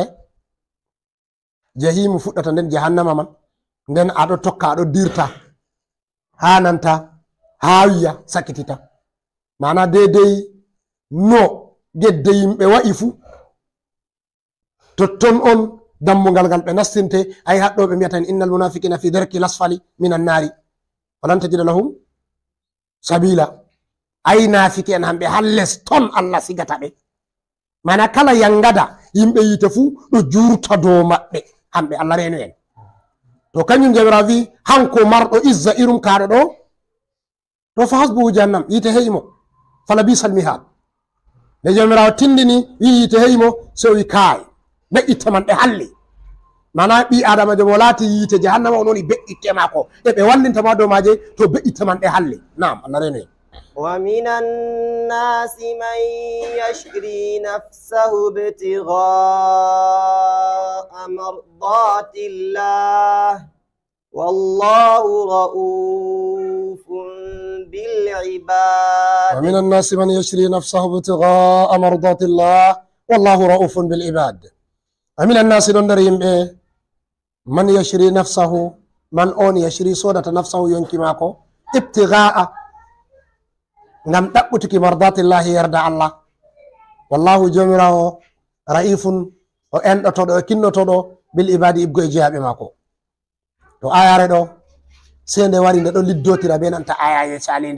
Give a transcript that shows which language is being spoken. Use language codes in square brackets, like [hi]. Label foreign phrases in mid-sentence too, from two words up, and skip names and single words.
[ff] jahimu fuɗɗata nden jahannama man, nden aɗo tokka aɗo dirta ha nanta ha wiya sakitita, mana dedei no gedde yimɓe wa'i fu totton on dammugal ngal ɓe nastinte. ay haɗɗo ɓe mbiyatan [ar] إن المنافقين في الدرك الأسفل من النار ولن تجد لهم سبيلا. [ff] ay nafiki en hamɓe ha les ton Allah sigata ɓe, mana kala yangada yimɓe yite fu ɗo jurta dow maɓɓe hamɓe Allah renu en. to kañum jawira wi hanko marɗo izza irum kaɗo ɗo to [ar] فحسبه جهنم, [ff] yite heimo [ar] فلبئس المهاد. [ff] nde jomirawo tindini wi yite heimo so wi kaay be'itte man ɗe halli, mana ɓi adamajo mo laati yite jahannama on woni be'itte mako e ɓe wallintama dow maje to be'itte man ɗe halli. Naam, Allah renu en. [ar] ومن الناس من يشري نفسه ابتغاء مرضات الله والله رؤوف بالعباد. ومن الناس من يشري نفسه ابتغاء مرضات الله والله رؤوف بالعباد. ومن الناس [ff] دندر يمبه [ar] من يشري نفسه، من اون يشري صودة نفسه ينكي ماكو ابتغاء [ff] ngam ɗaɓɓutuki [ar] mardatillahi [ff] yarda Allah. wallahu jomirawo ra'ifun o enɗotoɗo e kinnotoɗo bil ibadi ibgo e jeyaɓe mako. to ayare ɗo se nde wari nde ɗo liddotira be nanta ayaje salinde.